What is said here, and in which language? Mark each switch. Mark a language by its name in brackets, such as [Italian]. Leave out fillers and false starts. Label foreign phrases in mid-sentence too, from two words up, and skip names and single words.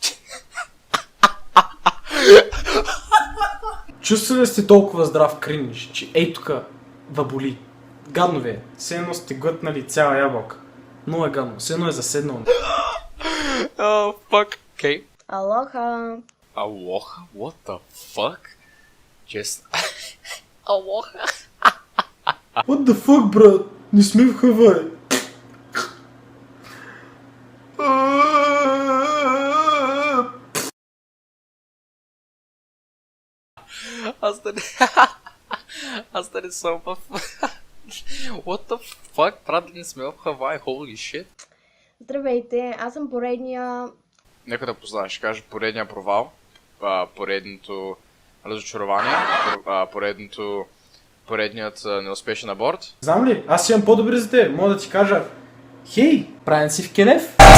[Bulgarian] Чувствали сте толкова здрав кринж, че ей тука въболи. Гадно ви е. Все едно сте глътнали цяла ябълка. Много е гадно. Все едно е заседнало. [English] Oh, fuck. Okay. [Bulgarian] Алоха. Алоха? [English] What the fuck? Just... [Bulgarian] Алоха? [English] What the fuck, [Bulgarian] брат? Не сме в Хавай. Аз да не съм в... [English] What the fuck? [Bulgarian] Брат, не сме в Хавай, [English] holy shit. [Bulgarian] Здравейте, аз съм поредния... Нека да познаеш, ще кажа поредния провал, поредното разочарование, поредният неуспешен аборт. Знам ли? Аз имам по-добри за те. Мога да ти кажа: хей, правен си в Кенев.